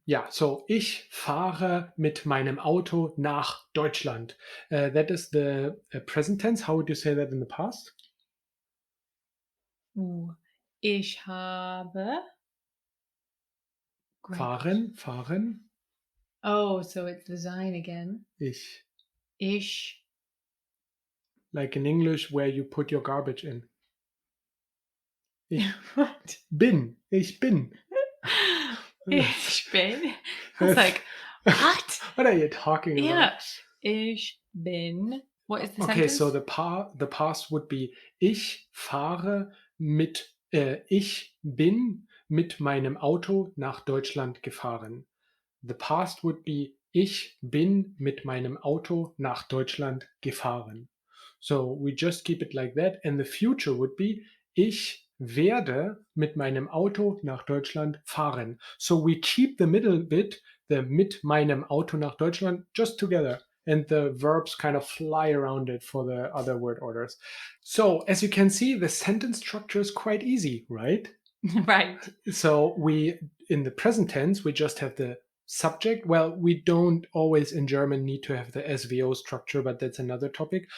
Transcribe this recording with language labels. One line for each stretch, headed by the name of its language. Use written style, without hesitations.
German: So ich fahre mit meinem Auto nach Deutschland.
English: That is the present tense. How would you say that in the past?
German: Ich habe.
English: Great.
German: Fahren.
English: Oh, so it's the sign again.
German: Ich. Ich.
English: Like in English, where you put your garbage in.
German: Ich
English: What?
German: bin. Ich bin. Ich bin.
English: I was like, what? What are you talking about? Yeah.
German: Ich bin.
English: What is the Okay, sentence? so the past would be
German: ich fahre mit, ich bin mit meinem Auto nach Deutschland gefahren.
English: The past would be
German: ich bin mit meinem Auto nach Deutschland gefahren.
English: So we just keep it like that. And the future would be
German: ich werde mit meinem Auto nach Deutschland fahren.
English: So we keep the middle bit, the
German: mit meinem Auto nach Deutschland,
English: just together. And the verbs kind of fly around it for the other word orders. So as you can see, the sentence structure is quite easy, right? Right. So we, in the present tense, we just have the subject. Well, we don't always in German need to have the SVO structure, but that's another topic.